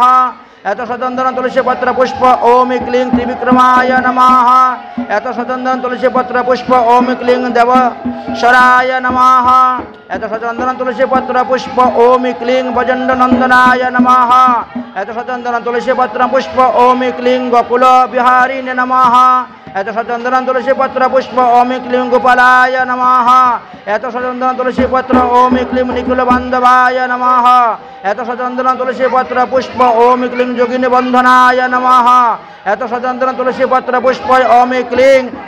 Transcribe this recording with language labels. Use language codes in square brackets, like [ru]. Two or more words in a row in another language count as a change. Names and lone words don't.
[sa] एतत् सचंदन तुलसीपत्र पुष्प ओम क्लीं त्रिविक्रमाय नमः। एतत् सचंदन तुलसीपत्र पुष्प ओम क्लीं देवशराय नमः। एतत् सचंदन तुलसीपत्र पुष्प ओम क्लीं भजननंदनाय नमः। एतत् सचंदन तुलसीपत्र पुष्प ओम क्लीं गोकुल बिहारिणे नमः। এত সচন্দন তুলসী পত্র পুষ্প ওম ক্লিং গোপালায় নমঃ এত সচন্দন তুলসী পত্র ওম ক্লিং নিকুল বান্ধবায় নমঃ এত সচন্দন তুলসী পত্র পুষ্প ওম ক্লিং যোগিনী বন্ধনায় নমঃ এত সচন্দন তুলসী পত্র পুষ্প ওম ক্লিং